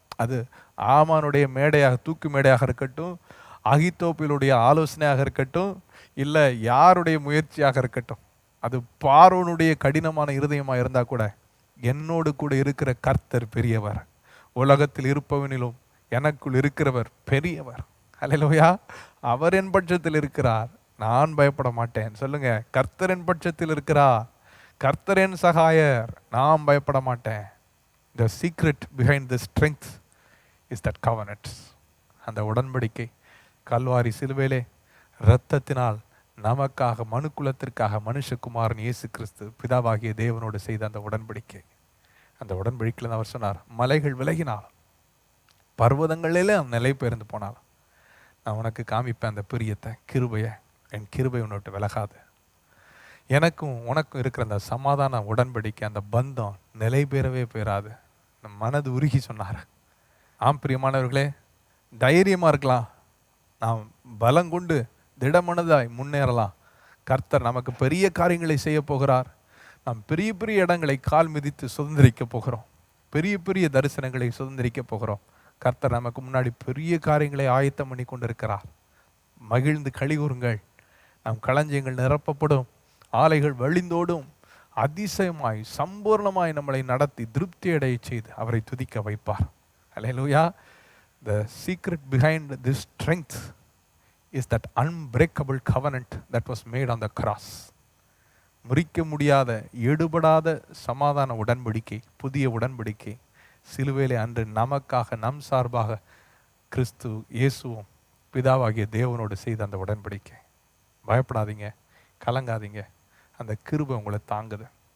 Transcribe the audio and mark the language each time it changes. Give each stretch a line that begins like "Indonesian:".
Tamil: அது ஆமானுடைய மேடையாக, தூக்கு மேடையாக இருக்கட்டும், அகித்தோப்பிலுடைய ஆலோசனையாக இருக்கட்டும், இல்லை யாருடைய முயற்சியாக இருக்கட்டும், அது பார்வோனுடைய கடினமான இருதயமாக இருந்தால் கூட, என்னோடு கூட இருக்கிற கர்த்தர் பெரியவர், உலகத்தில் இருப்பவனிலும் எனக்குள் இருக்கிறவர் பெரியவர். ஹல்லேலூயா. அவர் என் பட்சத்தில் இருக்கிறார், நான் பயப்பட மாட்டேன். சொல்லுங்க, கர்த்தர் என் பட்சத்தில் இருக்கிறார், கர்த்தர் என் சகாயர், நான் பயப்பட மாட்டேன்.
English: The secret behind the strength is that covenant.
Tamil: அந்த உடன்படிக்கை கல்வாரி சிலுவையிலே இரத்தத்தினால் நமக்காக, மனுக்குலத்திற்காக மனுஷகுமாரன் இயேசு கிறிஸ்து பிதாவாகிய தேவனோடு செய்த அந்த உடன்படிக்கை. அந்த உடன்படிக்கையில் அவர் சொன்னார், மலைகள் விலகினால், பர்வதங்களிலே நிலை பெயர்ந்து போனால், நான் உனக்கு காமிப்பேன் அந்த பிரியத்தை, கிருபையை. என் கிருபை உன்னோட்டு விலகாது. எனக்கும் உனக்கும் இருக்கிற அந்த சமாதான உடன்படிக்கை, அந்த பந்தம் நிலை பெறவே பெறாது. மனது உருகி சொன்னார். ஆம் பிரியமானவர்களே, தைரியமாக இருக்கலாம், நாம் பலம் கொண்டு திடமனதாய் முன்னேறலாம். கர்த்தர் நமக்கு பெரிய காரியங்களை செய்ய போகிறார். நாம் பெரிய பெரிய இடங்களை கால் மிதித்து சுதந்திரிக்க போகிறோம். பெரிய பெரிய தரிசனங்களை சுதந்திரிக்க போகிறோம். கர்த்தர் நமக்கு முன்னாடி பெரிய காரியங்களை ஆயத்தம் பண்ணி கொண்டிருக்கிறார். மகிழ்ந்து களிகூறுங்கள். நம் களஞ்சியங்கள் நிரப்பப்படும், ஆலைகள் வழிந்தோடும். அதிசயமாய் சம்பூர்ணமாய் நம்மளை நடத்தி திருப்தி அடைய செய்து அவரை துதிக்க வைப்பார். அல்லேலூயா.
English: The secret behind this strength is that unbreakable covenant that was made on the cross.
Tamil: முறிக்க முடியாத எடுபடாத சமாதான உடன்படிக்கை, புதிய உடன்படிக்கை சிலுவையிலே அன்று நமக்காக நம் சார்பாக கிறிஸ்து இயேசுவும் பிதாவாகிய தேவனோடு செய்த அந்த உடன்படிக்கை. பயப்படாதீங்க, கலங்காதீங்க. அந்த கிருபை உங்களை தாங்குது.